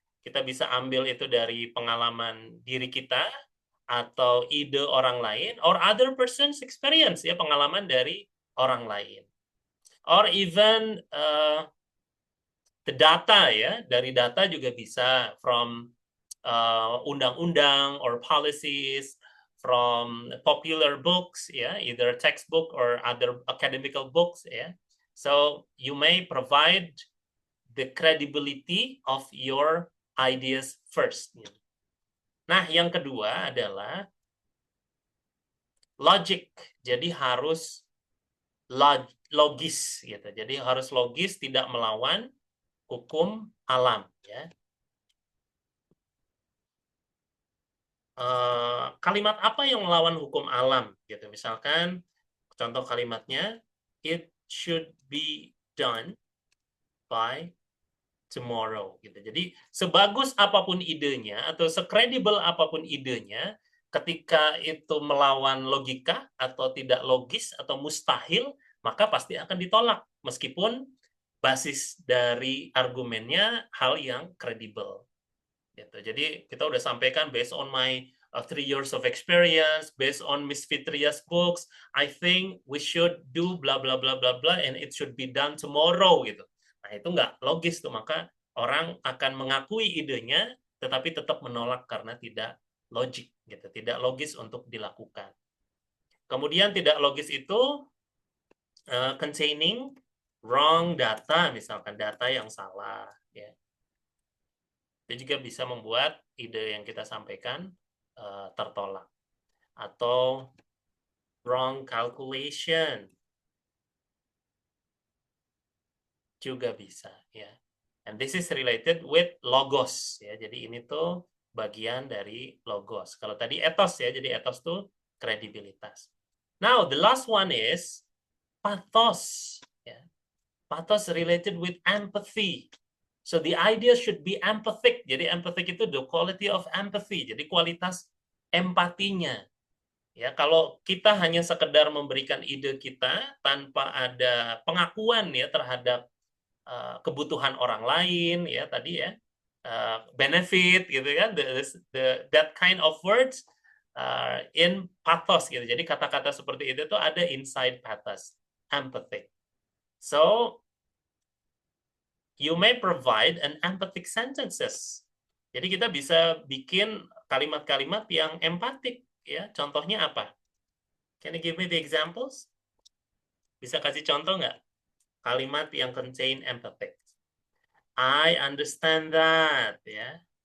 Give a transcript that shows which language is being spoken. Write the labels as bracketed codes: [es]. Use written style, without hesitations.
[id] Kita bisa ambil itu dari pengalaman diri kita atau ide orang lain, [en] or other person's experience, [id] ya, pengalaman dari orang lain, [en] or even the data, [id] ya, dari data juga bisa [en] from undang-undang or policies, from popular books, yeah, [id] either textbook or other academical books, yeah. [en] So you may provide the credibility of your ideas first. [id] Nah, yang kedua adalah logic. Jadi harus logis, gitu. Jadi harus logis, tidak melawan hukum alam, ya. Kalimat apa yang melawan hukum alam gitu, misalkan contoh kalimatnya [en] it should be done by tomorrow [id] gitu. Jadi sebagus apapun idenya atau sekredibel apapun idenya, ketika itu melawan logika atau tidak logis atau mustahil, maka pasti akan ditolak meskipun basis dari argumennya hal yang kredibel. Gitu. Jadi kita udah sampaikan [en] based on my 3 years of experience, based on Miss Fitria's books, I think we should do bla bla bla bla bla and it should be done tomorrow gitu. [id] Nah, itu nggak logis tuh, maka orang akan mengakui idenya tetapi tetap menolak karena tidak logik gitu, tidak logis untuk dilakukan. Kemudian tidak logis itu containing [en] wrong data, [id] misalkan data yang salah, ya. Itu juga bisa membuat ide yang kita sampaikan tertolak. Atau [en] wrong calculation [id] juga bisa, ya. [en] And this is related with logos, ya. [id] Jadi ini tuh bagian dari logos. Kalau tadi ethos, ya. Jadi ethos tuh kredibilitas. [en] Now the last one is pathos, [id] ya. [en] Pathos related with empathy. So the idea should be empathic. [id] Jadi empathic itu [en] the quality of empathy. [id] Jadi kualitas empatinya. Ya, kalau kita hanya sekedar memberikan ide kita tanpa ada pengakuan ya terhadap kebutuhan orang lain, ya tadi ya, benefit gitu kan, [en] that kind of words in pathos [id] gitu. Jadi kata-kata seperti itu tuh ada [en] inside pathos, empathic. So you may provide an empathic sentences. [id] Jadi kita bisa bikin kalimat-kalimat yang empatik, ya. Contohnya apa? [en] Can you give me the examples? [id] Bisa kasih contoh nggak? Kalimat yang [en] contain empathic. I understand that, ya.